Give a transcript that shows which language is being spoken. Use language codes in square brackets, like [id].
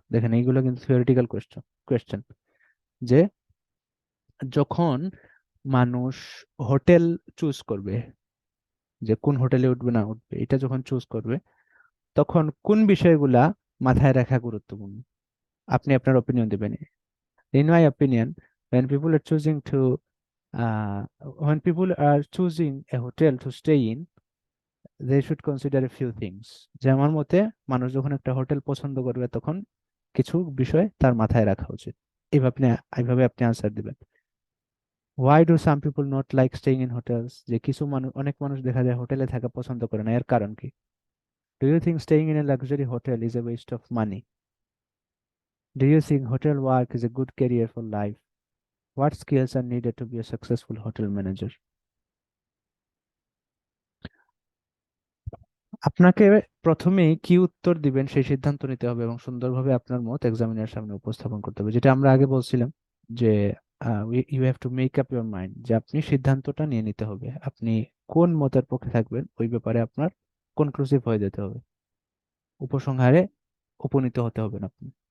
[bn] দেখেন, এইগুলো কিন্তু থিওরিটিক্যাল কোয়েশ্চেন, যে যখন মানুষ হোটেল চুজ করবে, যে কোন হোটেলে উঠবে না উঠবে, এটা যখন চুজ করবে, তখন কোন বিষয়গুলা মাথায় রাখা গুরুত্বপূর্ণ? আপনি আপনার অপিনিয়ন দিবেন। [en] In my opinion, when people are choosing to uh, when people are choosing a hotel to stay in, they should consider a few things. [bn] যে আমার মতে মানুষ যখন একটা হোটেল পছন্দ করবে, তখন কিছু বিষয় তার মাথায় রাখা উচিত। এইভাবে আপনি আনসার দিবেন। [en] Why do some people not like staying in hotels? [bn] যে কিছু মানুষ, অনেক মানুষ দেখা যায় হোটেলে থাকা পছন্দ করে না, এর কারণ কি? [en] Do you think staying in a luxury hotel is a waste of money? Do you think hotel work is a good career for life? What skills are needed to be a successful hotel manager? [bn] আপনাকে প্রথমেই কি উত্তর দিবেন সেই সিদ্ধান্ত নিতে হবে এবং সুন্দরভাবে আপনার মত এক্সামিনার সামনে উপস্থাপন করতে হবে, যেটা আমরা আগে বলছিলাম যে [en] you have to make up your mind, [bn] যে আপনি সিদ্ধান্তটা নিয়ে নিতে হবে, আপনি কোন মতের পক্ষে থাকবেন ওই ব্যাপারে আপনার কনক্লুসিভ হয়ে যেতে হবে, উপসংহারে উপনীত হতে হবে না আপনি।